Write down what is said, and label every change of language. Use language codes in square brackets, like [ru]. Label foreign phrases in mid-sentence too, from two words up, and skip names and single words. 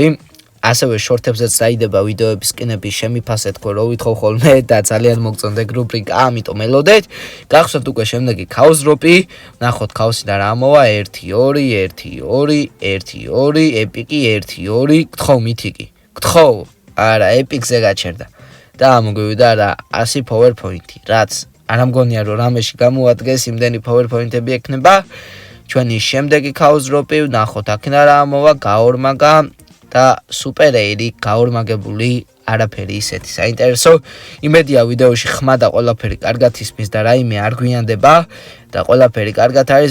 [ka] ასევე შორტებზეც დაიდება ვიდეოები სკინების შემიფასეთ ხო რო ვითხოვ ხოლმე და ძალიან მოგწონდეთ რუბრიკა, ამიტომ ელოდეთ. გახსოვთ უკვე შემდეგი Chaos Drop-ი, ვნახოთ Chaos-იდან რა მოვა, 1-2, 1-2, 1-2, ეპიკი 1-2, გთხოვ მითიკი. გთხოვ, არა, ეპიკზე გაჩერდა. და ამოგვივიდა რა 100 [en] power point- [ka] ი, რაც არ ამგონია რომ რამეში გამოადგეს, იმდენი [en] power point- [ka] ები ექნება. ჩვენი შემდეგი Chaos Drop-ი, ვნახოთ აქედან რა მოვა, გაორმაგა და სუპერეირი გაორმაგებული არაფერი ისეთი საინტერესო. იმედია ვიდეოში ხმა და ყველაფერი კარგად ისმის და რაიმე არ გვიანდება და ყველაფერი კარგად არის.